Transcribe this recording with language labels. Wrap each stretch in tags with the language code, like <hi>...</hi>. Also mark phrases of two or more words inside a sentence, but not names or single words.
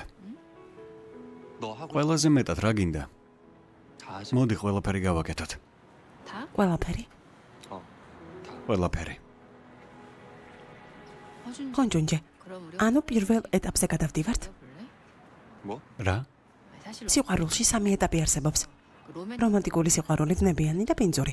<ko>너 하고</ko> <ka>ყველაზე მეტად რა გინდა?</ka> <ko>다 하지.</ko> <ka>მოდი ყველაფერი გავაკეთოთ. ყველაფერი.</ka> <ko>다.</ko> <ka>ყველაფერი. ონჯუნჯე, ანუ პირველ ეტაპზე გადავდივართ.</ka> <ko>뭐?</ko> <ka>რა? სიყვარულში სამი ეტაპი არსებობს. რომანტიკული სიყვარული, ძნებიანი და პინძური.</ka>